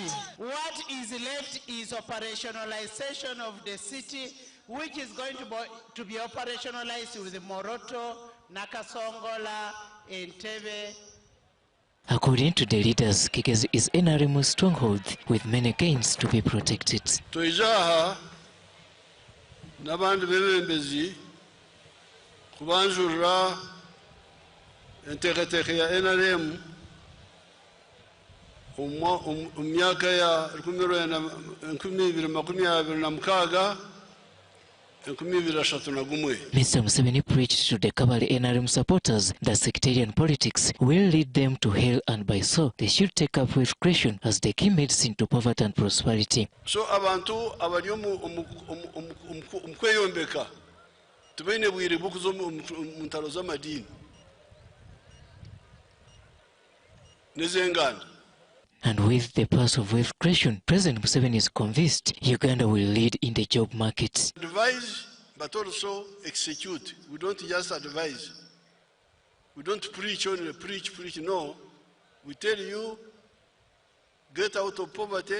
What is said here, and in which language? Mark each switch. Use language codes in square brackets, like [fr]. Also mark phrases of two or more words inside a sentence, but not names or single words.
[en] What is left is operationalization of the city, which is going to be operationalized with Moroto, Nakasongola, Entebbe. According to the leaders, Kigezi is NRM's stronghold with many gains to be protected. [cgg] Toijaha n'abandi bebembezi kubanjurira enteekateeka ya NRM myaka ya 2026 [en] Mr. Museveni preached to the Kabale NRM supporters that sectarian politics will lead them to hell, and by so they should take up with creation as the key medicine to poverty and prosperity. [cgg] So abantu abali omukweyombeka tubene bwire bukuzo mu ntalo z'amadini n'ez'enganda. [en] And with the pass of wealth creation, President Museveni is convinced Uganda will lead in the job market. Advise, but also execute. We don't just advise. We don't preach only, preach. No. We tell you, get out of poverty.